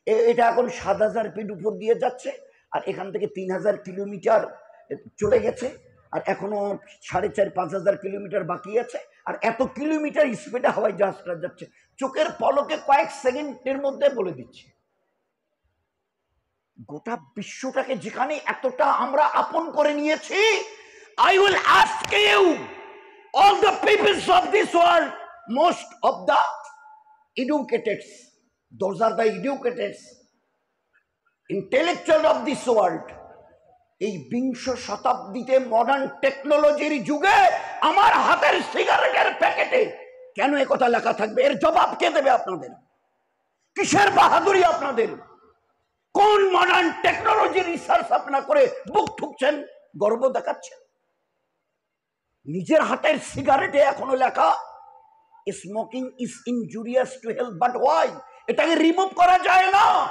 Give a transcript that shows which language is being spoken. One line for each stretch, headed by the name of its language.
Bangla: এটা এখন 7000 ফিট উপর দিয়ে যাচ্ছে, আর এখান থেকে 3000 কিলোমিটার চলে গেছে, আর এখনো 4500-5000 কিলোমিটার বাকি আছে। আর এত কিলোমিটার স্পিডে হাওয়াই জাহাজটা যাচ্ছে, চোখের পলকে কয়েক সেকেন্ডের মধ্যে বলে দিচ্ছে। গোটা বিশ্বটাকে যেখানে এতটা আমরা আপন করে নিয়েছি,
English: I will ask you, all the peoples of this world, most of the educated, those are the educated, intellectual of this world,
Bangla: এই বিংশ শতাব্দীতে মডার্ন টেকনোলজির যুগে আমার হাতের সিগারেটের প্যাকেটে কেন একথা লেখা থাকবে? এর জবাব কে দেবে আপনাদের? কিসের বাহাদুরি আপনাদের? কোন মডার্ন টেকনোলজি রিসার্চ আপনারা করে বুক ঠুকছেন, গর্ব দেখাচ্ছেন? নিজের হাতের সিগারেটে এখনো লেখা
English: Smoking is injurious to health, but why?
Bangla: এটাকে রিমুভ করা যায় না।